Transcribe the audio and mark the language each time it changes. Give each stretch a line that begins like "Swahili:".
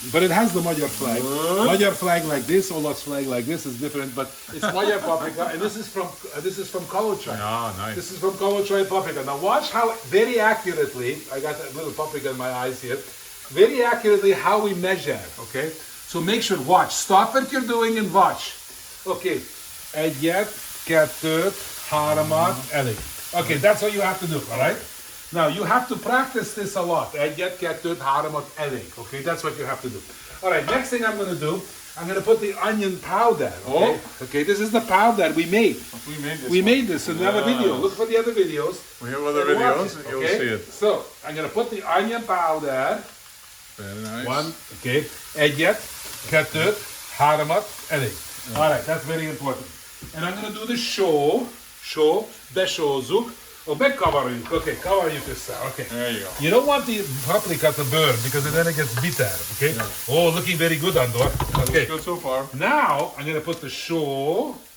English: But it has the Magyar flag. Magyar flag like this, Ola's flag like this is different, but it's Magyar paprika, and this is from Kolochai. Ah, nice. This is from Kolochai paprika. Now watch how very accurately, I got that little paprika in my eyes here, very accurately how we measure, okay? So make sure, watch, stop what you're doing and watch.
Hungarian: Okay, egyet, kettőt, háromat, elég.
English: Okay, that's all you have to do, all right? Now, you have to practice this a lot.
Hungarian: Egyet, kettőt, háromat, elég.
English: Okay, that's what you have to do. All right, next thing I'm going to do, I'm going to put the onion powder. Okay? Oh. Okay, this is the powder we made. We made this. In another video. Look for the other videos. We have other And watch videos. it, You'll okay? see it. So, I'm going to put the onion powder. Very nice. One, okay.
Hungarian: Egyet, kettőt, háromat, elég.
English: All right, that's very important. And I'm going to do the só,
Hungarian: besózzuk, megkavarjuk, okay, kavarjuk össze, okay.
English: There you go. You don't want the paprika to burn because then it gets bitter, okay? Yeah. Oh, looking very good, Andor. Okay. Good so far. Now, I'm going to put the só,